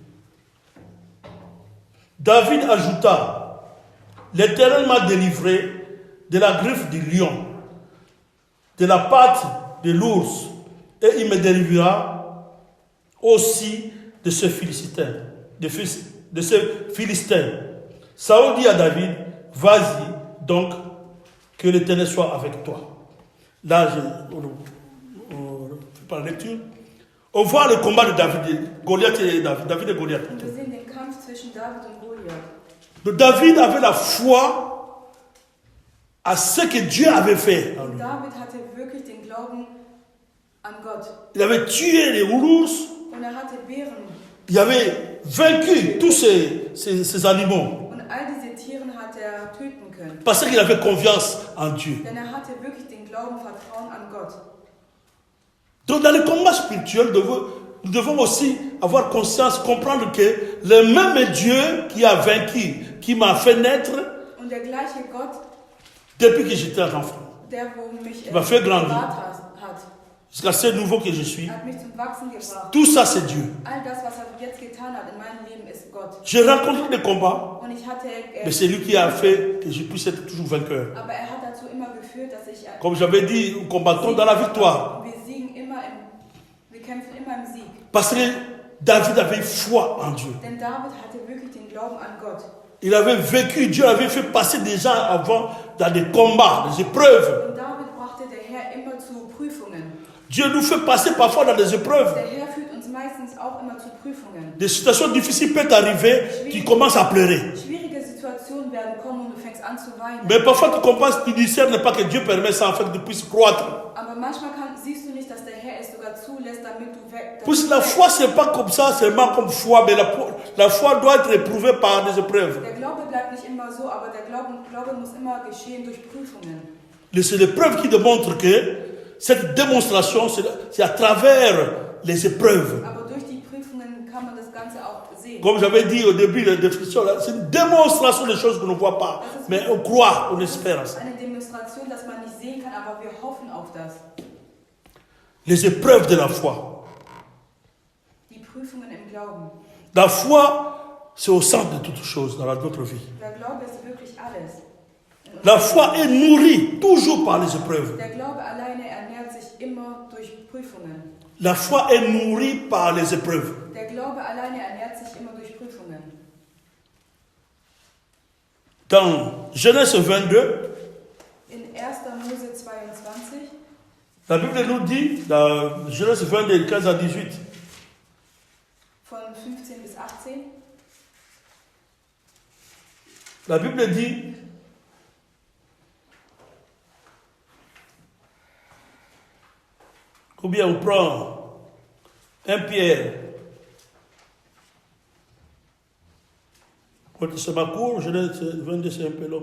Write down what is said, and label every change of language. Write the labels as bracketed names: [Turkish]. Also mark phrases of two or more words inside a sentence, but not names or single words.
[French] David ajouta, l'Éternel m'a délivré de la griffe du lion, de la patte de l'ours, et il me délivrera aussi de ce Philistin. Saül dit à David, vas-y donc, que l'Éternel soit avec toi. Là, on fait par la lecture. On voit le combat de Goliath et David et Goliath. [German] Und wir sehen den Kampf zwischen David und Goliath. [French] Donc David avait la foi à ce que Dieu avait fait. [German] Und David hatte wirklich den Glauben an Gott. [French] Il avait tué les ours, [German] Und er hatte Bären. [French] il avait vaincu tous ces animaux. [German] Und all diese Tiere hat er töten können. [French] Parce qu'il avait confiance en Dieu. [German] Denn er hatte wirklich den Glauben, Vertrauen an Gott. [French] Donc dans le combat spirituel, nous devons aussi avoir conscience, comprendre que le même Dieu qui a vaincu, qui m'a fait naître [German] Und der gleiche Gott, [French] depuis que j'étais un enfant, [German] der wo mich [French] m'a fait grandir. [German] bewahrt hat, [French] jusqu'à ce nouveau que je suis, [German] hat mich zum Wachsen gebracht. [French] tout ça c'est Dieu. [German] All das, was er jetzt getan hat in meinem Leben, ist Gott. [French] J'ai rencontré des combats, [German] Und ich hatte, [French] mais c'est lui qui a fait que je puisse être toujours vainqueur. [German] aber er hat dazu immer geführt, dass ich [French] Comme j'avais dit, nous combattons dans la victoire. [German] wir siegen immer wir kämpfen immer im Sieg. [French] Parce que David avait foi en Dieu. [German] Denn David hatte wirklich den Glauben an Gott. [French] Il avait vécu, Dieu avait fait passer des gens avant dans des combats, des épreuves. [German] Und David brachte der Herr immer zu Prüfungen. [French] Dieu nous fait passer parfois dans des épreuves. [German] Der Herr führt uns meistens auch immer zu Prüfungen. [French] Des situations difficiles peuvent arriver, tu commences à pleurer. [German] Schwierige Situationen werden kommen und du fängst an zu weinen. [French] Mais parfois tu comprends, tu discernes pas que Dieu permet ça en fait que tu puisses croître. [German] Aber manchmal siehst du nicht, dass der Herr es sogar zulässt, damit du weg. [French] Puisque la foi, c'est pas comme ça, seulement comme foi, mais la foi doit être éprouvée par des épreuves. [German] Der Glaube bleibt nicht immer so, aber der Glaube muss immer geschehen durch Prüfungen. [French] C'est l'épreuve qui démontre que cette démonstration, c'est à travers les épreuves. [German] Aber durch die Prüfungen kann man das Ganze auch sehen. [French] Comme j'avais dit au début de la définition, c'est une démonstration des choses qu'on ne voit pas, mais on croit, on espère. [German] Eine Demonstration, dass man nicht sehen kann, aber wir hoffen auf das. [French] Les épreuves de la foi. [German] Die Prüfungen im Glauben. [French] La foi, c'est au centre de toutes choses dans notre vie. [German] Der Glaube ist wirklich alles. [French] La foi est nourrie toujours par les épreuves. [German] Der Glaube alleine ernährt sich immer durch Prüfungen. [French] La foi est nourrie par les épreuves. [German] Der Glaube alleine ernährt sich immer durch Prüfungen. [French] Dans Genèse 22, [German] In 1. Mose 22, [French] la Bible nous dit, dans Genèse 22, 15 à 18, [German] von 15 bis 18, [French] la Bible dit, ou bien on prend 1 Pierre, c'est ma cour, Genèse 22, c'est un peu long.